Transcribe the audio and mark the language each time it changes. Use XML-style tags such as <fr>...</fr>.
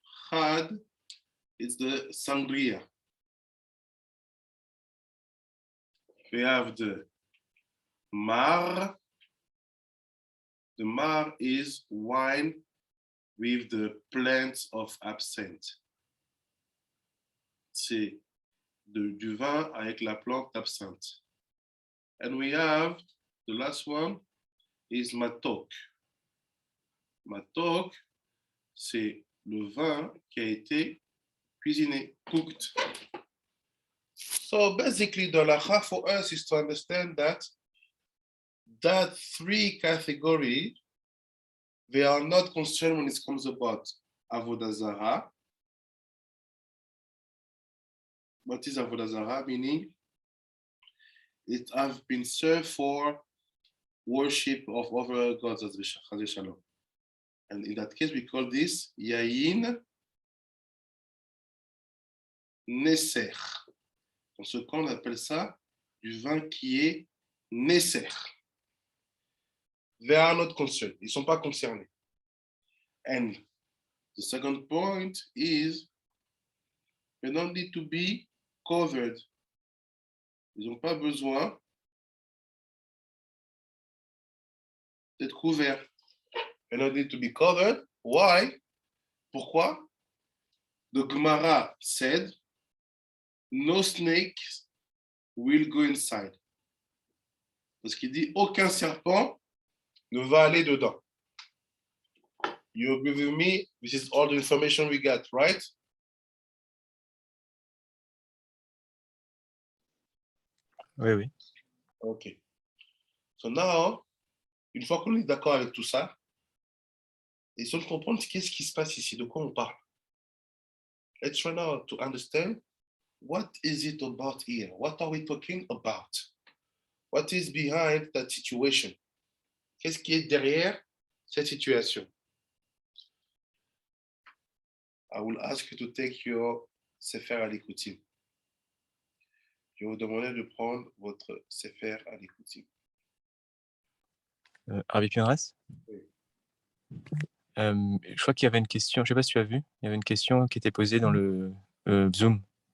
<en>Khad is the sangria. We have the mar. The mar is wine with the plants of absinthe.</en> <fr>C'est du vin avec la plante d'absinthe.</fr> <en>And we have the last one is matok.</en> <fr>Matok, c'est le vin qui a été cuisiné, cooked.</fr> <en>So basically, the halakha for us is to understand that 3 categories, they are not concerned when it comes about avodah zarah. What is avodah zarah? Meaning, it has been served for worship of other gods as Shalom. And in that case, we call this yayin neser.</en> <fr>Dans ce cas, on appelle ça du vin qui est neser.</fr> <en>They are not concerned.</en> <fr>Ils ne sont pas concernés.</fr> <en>And the second point is they don't need to be covered.</en> <fr>Ils n'ont pas besoin d'être couverts.</fr> <en>They don't need to be covered. Why?</en> <fr>Pourquoi?</fr> <en>The Gemara said, no snakes will go inside.</en> <fr>Parce qu'il dit, aucun serpent ne va aller dedans.</fr> <en>You agree with me? This is all the information we got, right?</en> <fr>Oui, oui.</fr> <en>OK. So now,</en> <fr>une fois qu'on est d'accord avec tout ça, essayons de comprendre qu'est-ce qui se passe ici, de quoi on parle.</fr> <en>Let's try now to understand what is it about here? What are we talking about? What is behind that situation?</en> <fr>Qu'est-ce qui est derrière cette situation?</fr> <en>I will ask you to take your Sefer Alikoutim.</en> <fr>Je vais vous demander de prendre votre Sefer Alikoutim. Rabbi Pinras? Oui. Je crois qu'il y avait une question, je ne sais pas si tu as vu, il y avait une question qui était posée dans le Zoom.</fr>